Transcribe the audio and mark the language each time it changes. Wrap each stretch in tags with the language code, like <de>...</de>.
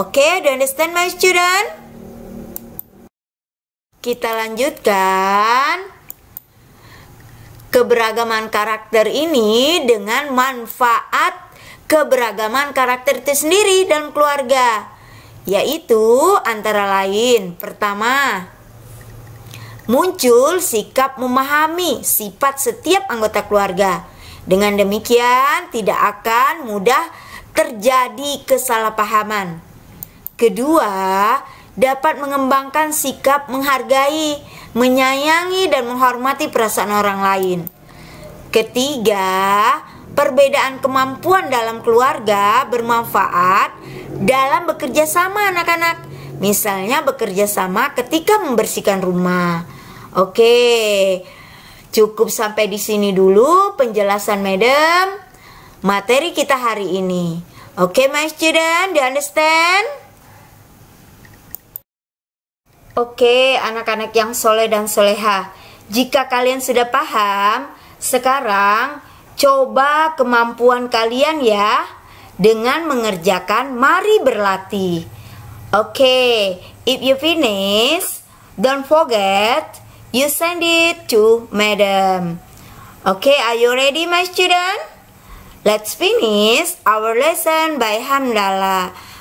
<en>Oke, do you understand my student?</en> <id>Kita lanjutkan keberagaman karakter ini dengan manfaat keberagaman karakter itu sendiri dalam keluarga. Yaitu antara lain, pertama, muncul sikap memahami sifat setiap anggota keluarga. Dengan demikian tidak akan mudah terjadi kesalahpahaman. Kedua, dapat mengembangkan sikap menghargai, menyayangi dan menghormati perasaan orang lain. Ketiga, perbedaan kemampuan dalam keluarga bermanfaat dalam bekerja sama anak-anak. Misalnya bekerja sama ketika membersihkan rumah. Oke, cukup sampai di sini dulu penjelasan Madam materi kita hari ini.</id> <en>Oke, my student, do you understand?</en> <id>Oke, anak-anak yang soleh dan soleha, jika kalian sudah paham, sekarang coba kemampuan kalian ya dengan mengerjakan mari berlatih.</id> <en>Oke, if you finish, don't forget you send it to Madam. Okay, are you ready my student? Let's finish our lesson by hamdalah.</en>